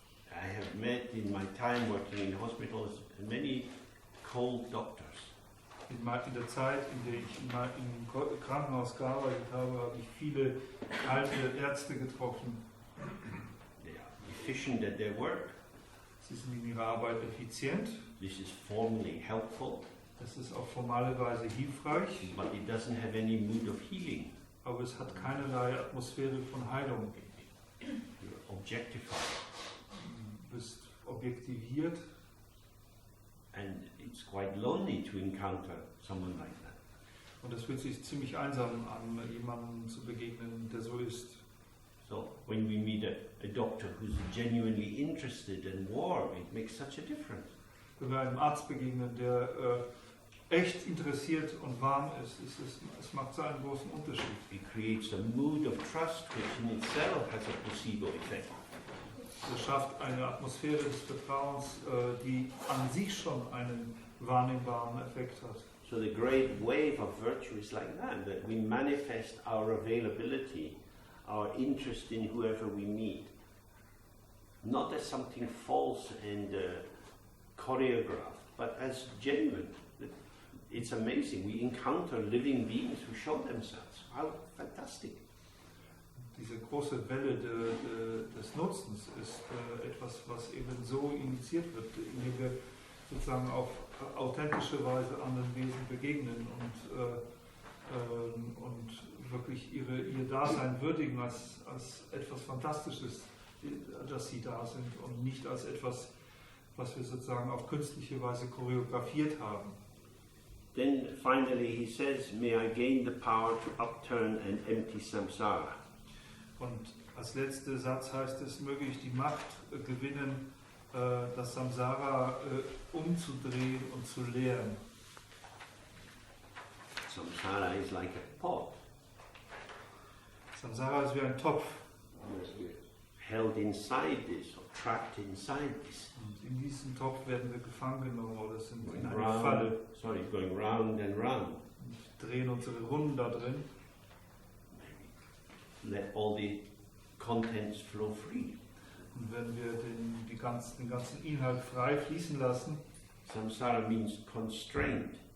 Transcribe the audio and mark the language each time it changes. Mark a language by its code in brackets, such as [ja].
[en] I have met in my time working in hospitals many cold doctors. [de] In der Zeit, in der ich im Krankenhaus gearbeitet habe, habe ich viele alte Ärzte getroffen. [en] They are efficient at their work. [de] Sie sind in ihrer Arbeit effizient. [en] This is formally helpful, [de] Das ist auf formale Weise hilfreich, [en] but it doesn't have any mood of healing. [de] aber es hat keinerlei Atmosphäre von Heilung. [en] You're objectified, [de] Du bist objektiviert [en] and it's quite lonely to encounter someone like that. [de] und es fühlt sich ziemlich einsam an, jemandem zu begegnen, der so ist. [en] So when we meet a doctor who's genuinely interested and warm, it makes such a difference. [de] Wenn wir einem Arzt begegnen, der echt interessiert und warm ist, es macht so einen großen Unterschied. [en] It creates a mood of trust which in itself has a placebo effect. [de] Es schafft eine Atmosphäre des Vertrauens, die an sich schon einen wahrnehmbaren Effekt hat. [en] So the great wave of virtue is like that we manifest our availability, our interest in whoever we meet, not as something false and choreographed, but as genuine. It's amazing. We encounter living beings who show themselves. How fantastic. [de] Diese große Welle des Nutzens ist etwas, was eben so initiiert wird, indem wir sozusagen auf authentische Weise anderen Wesen begegnen und wirklich ihr Dasein würdigen als etwas Fantastisches, dass sie da sind und nicht als etwas, was wir sozusagen auf künstliche Weise choreografiert haben. [en] Then finally he says, may I gain the power to upturn and empty samsara. [de] Und als letzter Satz heißt es, möge ich die Macht gewinnen, das Samsara umzudrehen und zu leeren. [en] Samsara is like a pot. [de] Samsara ist wie ein Topf. [en] Held inside this or trapped inside this. [de] Und in diesem Topf werden wir gefangen genommen oder sind in [en] Going [de] einer Falle. [en] going round and round. [de] Und drehen unsere Runden da drin. [en] Let all the contents flow free. [de] Und wenn wir den ganzen Inhalt frei fließen lassen, [en] Samsara means constraint